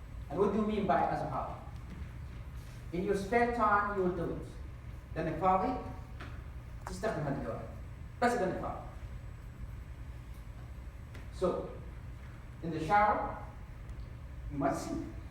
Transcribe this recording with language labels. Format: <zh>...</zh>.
<en>And what do you mean by as a hobby? In your spare time, you will do it.</en> <ar>لأنك فاضي تستخدم هذه الهواية. بس لأنك فاضي.</ar> <en>So, in the shower, you might sing.</en>